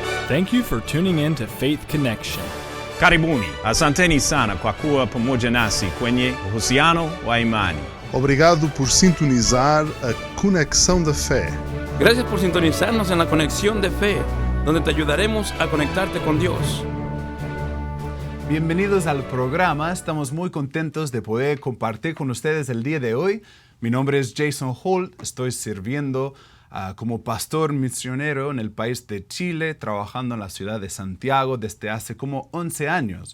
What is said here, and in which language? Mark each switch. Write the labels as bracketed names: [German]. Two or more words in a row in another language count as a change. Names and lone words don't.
[English] Thank you for tuning in to Faith Connection. [Swahili] Karibuni, asanteni sana kwa kuwa pamoja nasi kwenye uhusiano wa imani. [Portuguese] Obrigado por sintonizar a Conexão da Fé. [Spanish] Gracias por sintonizarnos en la Conexión de Fe, donde te ayudaremos a conectarte con Dios. Bienvenidos al programa. Estamos muy contentos de poder compartir con ustedes el día de hoy. Mi nombre es Jason Holt. Estoy sirviendo como pastor misionero en el país de Chile, trabajando en la ciudad de Santiago desde hace como 11 años.